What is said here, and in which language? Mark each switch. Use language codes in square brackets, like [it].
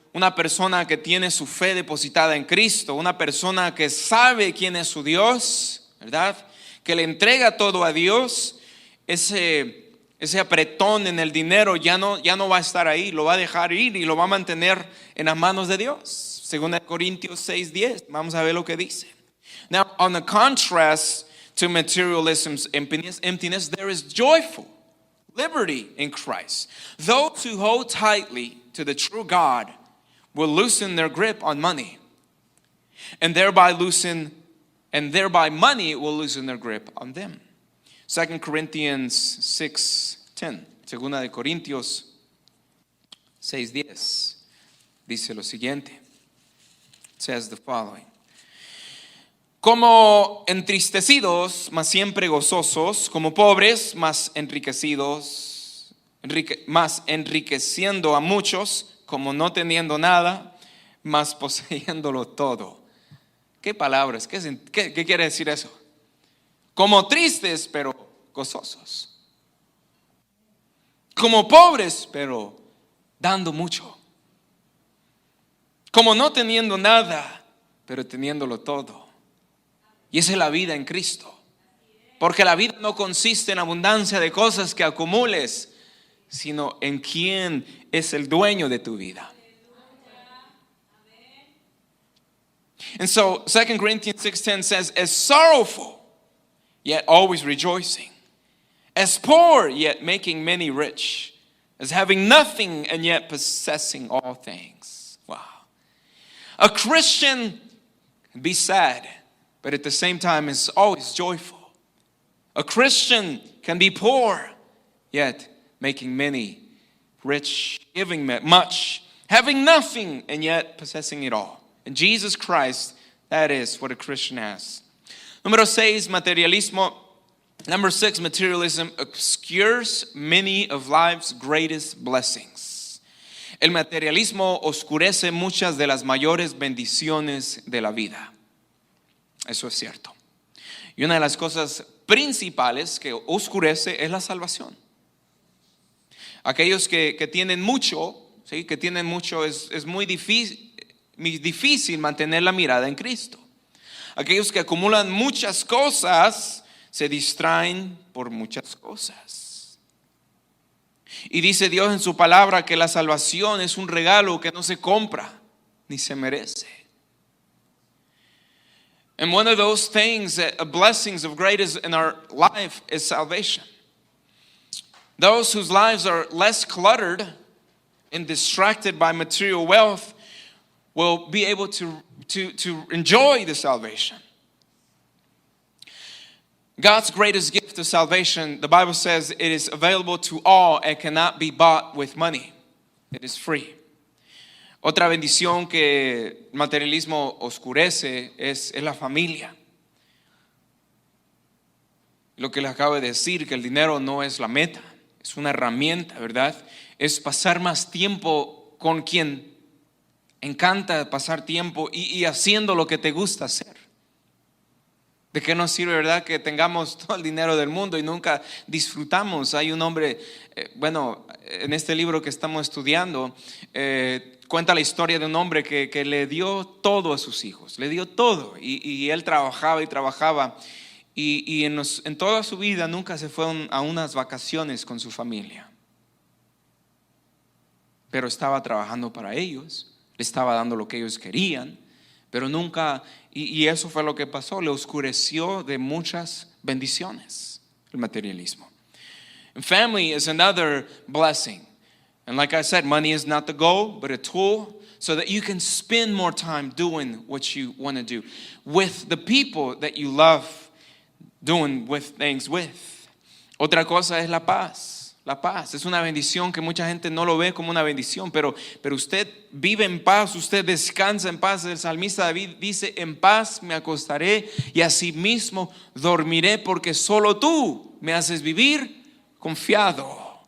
[es] Una persona que tiene su fe depositada en Cristo, una persona que sabe quién es su Dios, ¿verdad? Que le entrega todo a Dios, ese apretón en el dinero ya no va a estar ahí, lo va a dejar ir y lo va a mantener en las manos de Dios. Según Corintios 6:10, vamos a ver lo que dice. [en] Now, on the contrast to materialism's emptiness, there is joyful liberty in Christ. Those who hold tightly to the true God will loosen their grip on money, and thereby money will loosen their grip on them. 2 Corinthians 6:10. [es] Segunda de Corintios 6:10 dice lo siguiente. [en] It says the following. [es] Como entristecidos, mas siempre gozosos, como pobres, mas enriqueciendo a muchos, como no teniendo nada, mas poseyéndolo todo. ¿Qué palabras? ¿Qué quiere decir eso? Como tristes, pero gozosos. Como pobres, pero dando mucho. Como no teniendo nada, pero teniéndolo todo. Y esa es la vida en Cristo. Porque la vida no consiste en abundancia de cosas que acumules, sino en quién es el dueño de tu vida. [en] And so 2 Corinthians 6:10 says, as sorrowful, yet always rejoicing, as poor, yet making many rich, as having nothing and yet possessing all things. Wow. A Christian can be sad, but at the same time is always joyful. A Christian can be poor, yet making many rich, giving much, having nothing and yet possessing it all. In Jesus Christ, that is what a Christian has. [es] Número 6, materialismo. [en] Number 6, materialism obscures many of life's greatest blessings. [es] El materialismo oscurece muchas de las mayores bendiciones de la vida. Eso es cierto. Y una de las cosas principales que oscurece es la salvación. Aquellos que tienen mucho, ¿sí? Que tienen mucho, es muy difícil mantener la mirada en Cristo. Aquellos que acumulan muchas cosas se distraen por muchas cosas. Y dice Dios en su palabra que la salvación es un regalo que no se compra ni se merece. [en] And one of those things, blessings of greatest in our life, is salvation. Those whose lives are less cluttered and distracted by material wealth will be able to enjoy the salvation. God's greatest gift of salvation, the Bible says it is available to all and cannot be bought with money. It is free. [es] Otra bendición que el materialismo oscurece es la familia. Lo que les acabo de decir, que el dinero no es la meta, es una herramienta, ¿verdad? Es pasar más tiempo con quien encanta pasar tiempo y haciendo lo que te gusta hacer. ¿De qué nos sirve, verdad, que tengamos todo el dinero del mundo y nunca disfrutamos? Hay un hombre, en este libro que estamos estudiando, cuenta la historia de un hombre que le dio todo a sus hijos, le dio todo, y él trabajaba y trabajaba, y en toda su vida nunca se fue a unas vacaciones con su familia, pero estaba trabajando para ellos, le estaba dando lo que ellos querían, pero nunca, y eso fue lo que pasó, le oscureció de muchas bendiciones el materialismo. [en] And family is another blessing. And like I said, money is not the goal, but a tool so that you can spend more time doing what you want to do with the people that you love doing with things with. [es] Otra cosa es la paz. La paz es una bendición que mucha gente no lo ve como una bendición, pero usted vive en paz, usted descansa en paz. El salmista David dice: en paz me acostaré y asimismo dormiré, porque solo tú me haces vivir confiado.